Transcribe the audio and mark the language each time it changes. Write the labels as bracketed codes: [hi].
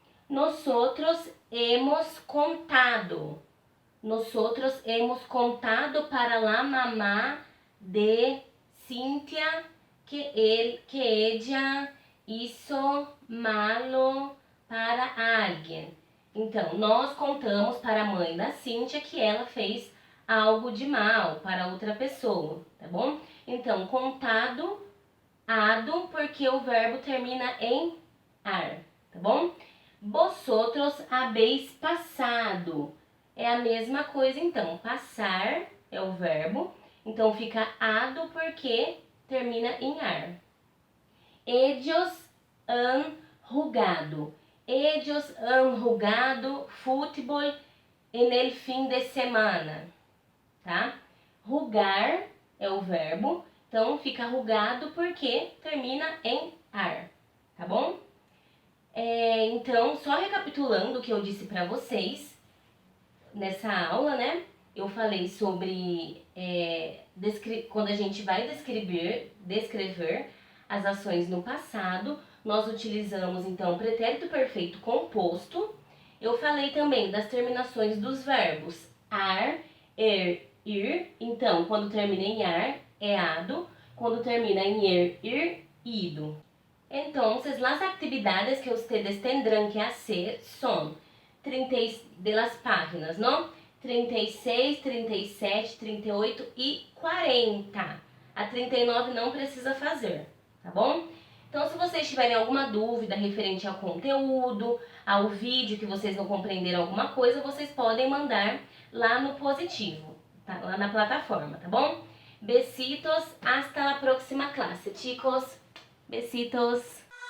[es] Nosotros hemos contado. Nosotros hemos contado para la mamá de Cíntia que ella hizo malo para alguém. [pt] Então, nós contamos para a mãe da Cíntia que ela fez algo de mal para outra pessoa, tá bom? Então, contado, ado, porque o verbo termina em ar, tá bom? [es] Vosotros habéis passado. [pt] É a mesma coisa, então. Passar é o verbo, então fica ado porque termina em ar. [es] Ellos han jugado. Ellos han jugado fútbol en el fin de semana, tá? [pt] Rugar é o verbo, então fica rugado porque termina em ar, tá bom? Então, só recapitulando o que eu disse para vocês nessa aula, né? Eu falei sobre quando a gente vai descrever as ações no passado, nós utilizamos então o pretérito perfeito composto. Eu falei também das terminações dos verbos ar, ir. Então, quando termina em ar, é ado. Quando termina em ir, ido. [es] Entonces, las actividades que ustedes tendrán que hacer son de las páginas, ¿no? [pt] 36, 37, 38 e 40. A 39 não precisa fazer, tá bom? Então, se vocês tiverem alguma dúvida referente ao conteúdo, ao vídeo que vocês não compreenderam alguma coisa, vocês podem mandar lá no positivo, tá? Lá na plataforma, tá bom? [es] Besitos, hasta la próxima clase, chicos. Besitos.